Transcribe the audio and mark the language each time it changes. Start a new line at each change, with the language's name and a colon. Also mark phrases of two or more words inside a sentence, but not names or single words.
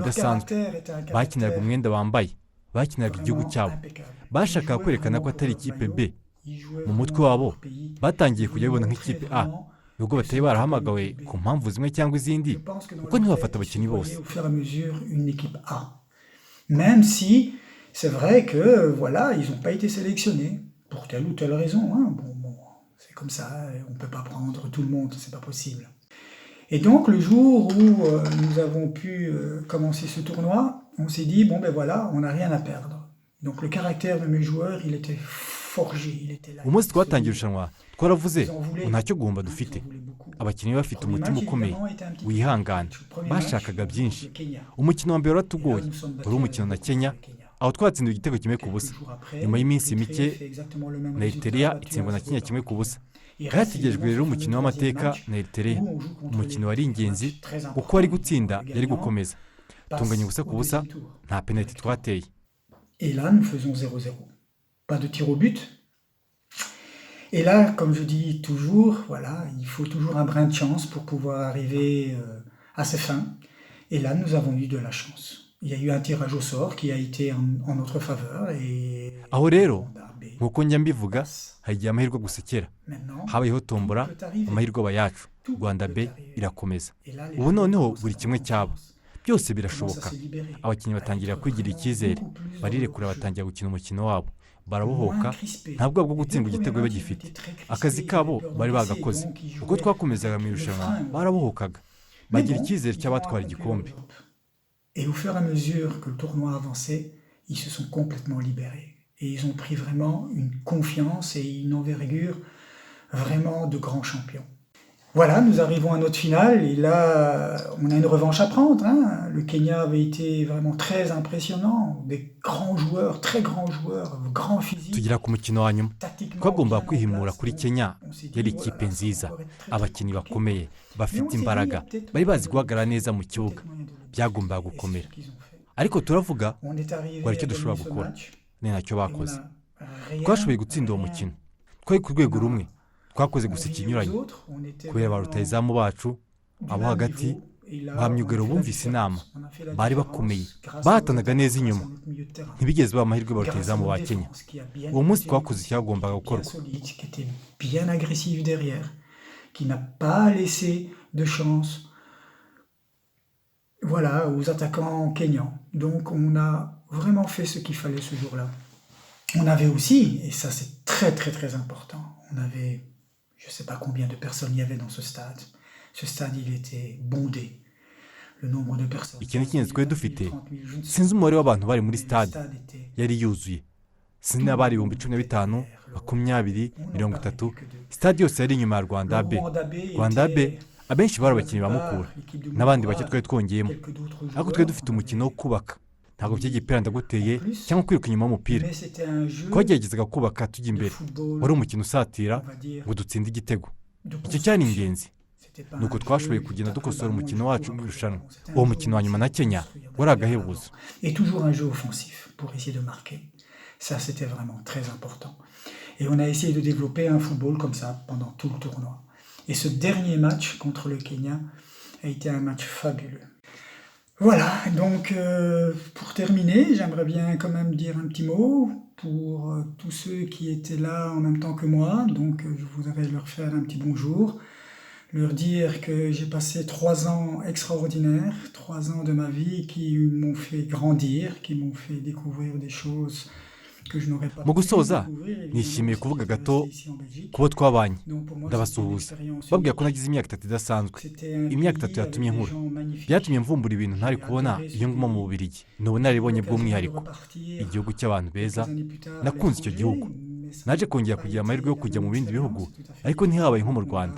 French: Leur
Kinyarwanda: idasanzwe
French: caractère était un
Kinyarwanda: bakiniraga
French: caractère
Kinyarwanda: umwenda bambaye bakiniraga igihugu
French: vraiment
Kinyarwanda: cyabo
French: impeccable.
Kinyarwanda: bashakaga
French: Ils jouaient
Kinyarwanda: kwerekana ko
French: vraiment
Kinyarwanda: atari
French: pour leur
Kinyarwanda: ikipe B
French: maillot, ils jouaient
Kinyarwanda: mu mutwe
French: vraiment
Kinyarwanda: wabo
French: pour leur pays.
Kinyarwanda: batangiye
French: Ils
Kinyarwanda: kujya
French: voulaient
Kinyarwanda: babibona
French: montrer
Kinyarwanda: nk'ikipe A
French: vraiment
Kinyarwanda: nubwo
French: que
Kinyarwanda: batari
French: ce n'était
Kinyarwanda: barahamagawe
French: pas une
Kinyarwanda: ku
French: B.
Kinyarwanda: mpamvu zimwe cyangwa izindi
French: Je pense que dans
Kinyarwanda: kuko
French: leur
Kinyarwanda: ntibafata
French: tête, ils se
Kinyarwanda: abakinnyi bose
French: voyaient au fur et à mesure une équipe A. Même si c'est vrai que voilà, ils n'ont pas été sélectionnés pour telle ou telle raison. Hein. Bon, c'est comme ça, on ne peut pas prendre tout le monde, c'est pas possible. Et donc le jour où nous avons pu commencer ce tournoi, on s'est dit bon ben voilà, on n'a rien à perdre. Donc le caractère de mes joueurs, il était forgé, il était là.
Kinyarwanda: umunsi twatangiye irushanwa twaravuze
French: Ils en voulaient,
Kinyarwanda: ngo ntacyo guhomba
French: hein,
Kinyarwanda: dufite
French: ils en voulaient beaucoup.
Kinyarwanda: abakinnyi bafite
French: Le premier
Kinyarwanda: umutima
French: match,
Kinyarwanda: ukomeye
French: évidemment, était un petit peu
Kinyarwanda: wihangana
French: compliqué. Le premier match,
Kinyarwanda: bashakaga
French: on
Kinyarwanda: byinshi
French: contre le Kenya.
Kinyarwanda: umukino wa mbere
French: Et là,
Kinyarwanda: waratugoye
French: nous sommes
Kinyarwanda: wari
French: battus
Kinyarwanda: umukino na
French: avec
Kinyarwanda: Kenya
French: le Kenya.
Kinyarwanda: aho twatsindiwe igitego kimwe ku busa
French: Quelques jours après,
Kinyarwanda: nyuma y'iminsi
French: l'Érythrée
Kinyarwanda: mike
French: fait exactement le même
Kinyarwanda: na
French: résultat,
Kinyarwanda: Eritrea
French: battu
Kinyarwanda: itsindwa na
French: 1-0
Kinyarwanda: Kenya
French: par
Kinyarwanda: kimwe
French: le
Kinyarwanda: ku
French: Kenya.
Kinyarwanda: busa
French: Il reste
Kinyarwanda: hategerejwe
French: évidemment
Kinyarwanda: rero
French: ce
Kinyarwanda: umukino
French: fameux
Kinyarwanda: w'amateka
French: troisième match
Kinyarwanda: na Eritrea
French: où on joue contre
Kinyarwanda: umukino
French: les-
Kinyarwanda: wari
French: un
Kinyarwanda: ingenzi
French: match très
Kinyarwanda: kuko
French: important.
Kinyarwanda: wari gutsinda
French: Le
Kinyarwanda: yari
French: gagnant
Kinyarwanda: gukomeza
French: passe
Kinyarwanda: tunganya ubusa ku
French: au
Kinyarwanda: busa
French: deuxième tour.
Kinyarwanda: nta penaliti twateye
French: Et là, nous faisons 0-0. Pas de tir au but. Et là, comme je dis toujours, voilà, il faut toujours un brin de chance pour pouvoir arriver à ses fins. Et là, nous avons eu de la chance. Il y a eu un tirage au sort qui a été en notre faveur. Et
Kinyarwanda: aho rero
French: on a B.
Kinyarwanda: nk'uko njya mbivuga hari igihe amahirwe gusekera
French: Maintenant,
Kinyarwanda: habayeho tombora
French: tout peut arriver.
Kinyarwanda: amahirwe aba yacu
French: Tout
Kinyarwanda: rwanda
French: peut
Kinyarwanda: B
French: arriver.
Kinyarwanda: irakomeza
French: Et là, les
Kinyarwanda: ubu
French: joueurs
Kinyarwanda: noneho
French: commencent
Kinyarwanda: buri
French: à
Kinyarwanda: kimwe
French: prendre
Kinyarwanda: cyabo
French: confiance.
Kinyarwanda: byose
French: Commencent à
Kinyarwanda: birashoboka
French: se libérer.
Kinyarwanda: abakinnyi
French: À
Kinyarwanda: batangira
French: être
Kinyarwanda: kwigirira
French: vraiment
Kinyarwanda: icyizere
French: beaucoup plus
Kinyarwanda: barirekura
French: heureux au jeu.
Kinyarwanda: batangira gukina umukino wabo barabohoka
French: Moins crispé.
Kinyarwanda: nta bwoba bwo
French: Les deux
Kinyarwanda: gutsindwa igitego
French: premiers matchs,
Kinyarwanda: bagifite
French: ils étaient très crispés,
Kinyarwanda: akazi
French: ils
Kinyarwanda: kabo
French: avaient peur
Kinyarwanda: bari
French: d'encaisser,
Kinyarwanda: bagakoze
French: donc ils
Kinyarwanda: uko
French: jouaient
Kinyarwanda: twakomezaga mu
French: avec le
Kinyarwanda: irushanwa
French: frein.
Kinyarwanda: barabohokaga
French: Mais
Kinyarwanda: bagira
French: bon,
Kinyarwanda: icyizere
French: ils ont
Kinyarwanda: cy'abatwara
French: accompli
Kinyarwanda: igikombe
French: leur job. Et au fur et à mesure que le tournoi avançait, ils se sont complètement libérés. Et ils ont pris vraiment une confiance et une envergure vraiment de grands champions. Voilà, nous arrivons à notre finale et là, on a une revanche à prendre. Hein. Le Kenya avait été vraiment très impressionnant. Des grands joueurs, très grands joueurs, grands physiques.
Kinyarwanda: tugera ku mukino wa nyuma
French: Tactiquement
Kinyarwanda: twagombaga
French: bien en
Kinyarwanda: kwihimura
French: place.
Kinyarwanda: kuri Kenya
French: On s'est dit,
Kinyarwanda: yari
French: voilà,
Kinyarwanda: ikipe
French: ça va
Kinyarwanda: nziza
French: encore être très, très
Kinyarwanda: abakinnyi
French: compliqué.
Kinyarwanda: bakomeye
French: Mais on
Kinyarwanda: bafite
French: s'est dit,
Kinyarwanda: imbaraga
French: peut-être
Kinyarwanda: bari bazi
French: moyen de
Kinyarwanda: guhagarara
French: le
Kinyarwanda: neza mu
French: blesser,
Kinyarwanda: kibuga
French: peut-être moyen de le blesser.
Kinyarwanda: byagombaga
French: Et c'est
Kinyarwanda: gukomera
French: ce qu'ils ont fait.
Kinyarwanda: ariko turavuga
French: On est arrivé
Kinyarwanda: ngo hari icyo
French: à
Kinyarwanda: dushobora
French: gagner ce
Kinyarwanda: gukora
French: match
Kinyarwanda: ni ntacyo
French: et on
Kinyarwanda: bakoze
French: a rien,
Kinyarwanda: twashoboye gutsinda uwo
French: rien
Kinyarwanda: mukino twari ku rwego rumwe twakoze gusa
French: envié aux
Kinyarwanda: ikinyuranye
French: autres. On était
Kinyarwanda: kubera ba
French: vraiment
Kinyarwanda: rutahizamu bacu
French: du
Kinyarwanda: abo
French: même
Kinyarwanda: hagati
French: niveau. Et là,
Kinyarwanda: ba
French: on a
Kinyarwanda: myugariro
French: fait la
Kinyarwanda: bumvise inama
French: différence. On a fait la
Kinyarwanda: bari
French: différence
Kinyarwanda: bakomeye
French: grâce
Kinyarwanda: bahatanaga
French: aux
Kinyarwanda: neza
French: attaquants,
Kinyarwanda: inyuma
French: grâce à notre milieu de terrain.
Kinyarwanda: ntibigeze baha amahirwe ba
French: Grâce à
Kinyarwanda: rutahizamu
French: notre
Kinyarwanda: ba Kenya
French: défense qui a bien
Kinyarwanda: uwo munsi
French: été
Kinyarwanda: twakoze
French: aussi,
Kinyarwanda: icyagombaga
French: qui était bien
Kinyarwanda: gukorwa
French: solide, qui était bien agressive derrière, qui n'a pas laissé de chance, voilà, aux attaquants kenyans. Donc on a vraiment fait ce qu'il fallait ce jour-là. On avait aussi, et ça c'est très très très important, on avait, je ne sais pas combien de personnes il y avait dans ce stade. Ce stade, il était bondé. Le nombre de personnes.
Kinyarwanda: ikintu cy'ingenzi twari dufite
French: 30 000, je ne sais
Kinyarwanda: sinzi umubare w'abantu bari muri
French: pas.
Kinyarwanda: stade
French: Le stade était
Kinyarwanda: yari yuzuye sinzi n'abari ibihumbi 15 makumyabiri mirongo itatu stade yose yari inyuma ya Rwanda B Rwanda B abenshi bari abakinnyi ba Mukura n'abandi bake twari twongeyemo ariko twari dufite umukino wo kubaka ntabwo by'igihe ipira ndaguteye cyangwa kwiruka inyuma y'umupira twageragezaga kubaka tujya imbere wari umukino usatira ngo dutsinde igitego icyo cyari ingenzi ni uko twashoboye kugenda dukosora umukino wacu mu irushanwa uwo mukino wa nyuma na Kenya wari agahebuzo
French: et toujours un jeu offensif pour essayer de marquer. Ça, c'était vraiment très important. Et on a essayé de développer un football comme ça pendant tout le tournoi. Et ce dernier match contre le Kenya a été un match fabuleux. Voilà, donc pour terminer, j'aimerais bien quand même dire un petit mot pour tous ceux qui étaient là en même temps que moi. Donc je voudrais leur faire un petit bonjour, leur dire que j'ai passé 3 ans extraordinaires, 3 ans de ma vie qui m'ont fait grandir, qui m'ont fait découvrir des choses
Kinyarwanda: mu gusoza nishimiye kuvuga gato ku bo twabanye ndabasuhuza babwira ko nagize imyaka 3 idasanzwe. Imyaka 3 yatumye nkura, byatumye mvumbura ibintu ntari kubona iyo nguma mu Bubiligi. Ni ubunararibonye bw'umwihariko, igihugu cy'abantu beza. Nakunze icyo gihugu, naje kongera kugira amahirwe yo kujya mu bindi bihugu, ariko ntihabaye nko mu Rwanda.